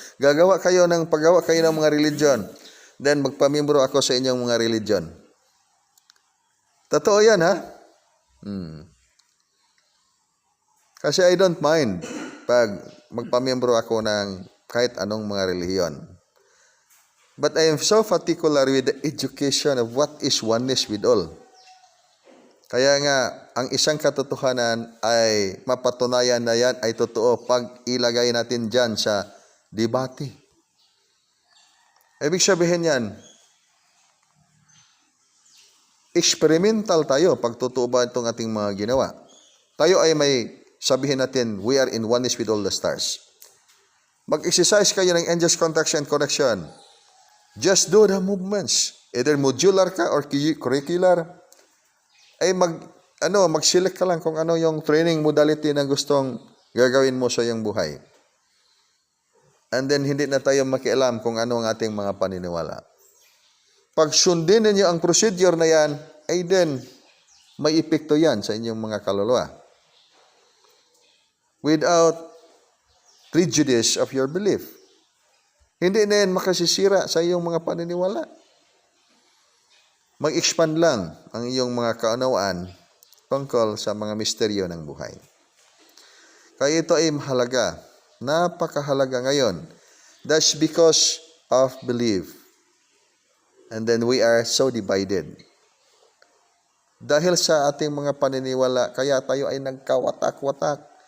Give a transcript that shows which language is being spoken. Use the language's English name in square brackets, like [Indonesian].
[Filipino] Paggawa kayo ng mga religion. Then magpamimbro ako sa inyong mga religion. Totoo yan, ha? Kasi [English] I don't mind [Filipino] pag magpamimbro ako ng kahit anong mga relihiyon. [English] But I am so particular with the education of what is oneness with all. [Filipino] Kaya nga, ang isang katotohanan ay mapatunayan na yan ay totoo pag ilagay natin dyan sa debate. Ibig sabihin yan, experimental tayo pag totoo ba itong ating mga ginawa. Tayo ay may sabihin natin, [English] we are in oneness with all the stars. [Filipino] Mag-exercise kayo ng angels contraction and connection. [English] Just do the movements. Either modular ka or curricular. [Filipino] Ay mag-select ka lang kung ano yung training modality na gustong gagawin mo sa iyong buhay. And then hindi na tayo makialam kung ano ang ating mga paniniwala. Pag sundin ninyo ang procedure na yan, ay then may epekto yan sa inyong mga kaluluwa. [English] Without prejudice of your belief. [Filipino] Hindi na yan makasisira sa iyong mga paniniwala. Mag-expand lang ang iyong mga kaunawaan tungkol sa mga misteryo ng buhay. Kaya ito ay mahalaga. Napakahalaga ngayon. [English] That's because of belief. And then we are so divided. [Filipino] Dahil sa ating mga paniniwala, kaya tayo ay nagkawatak-watak.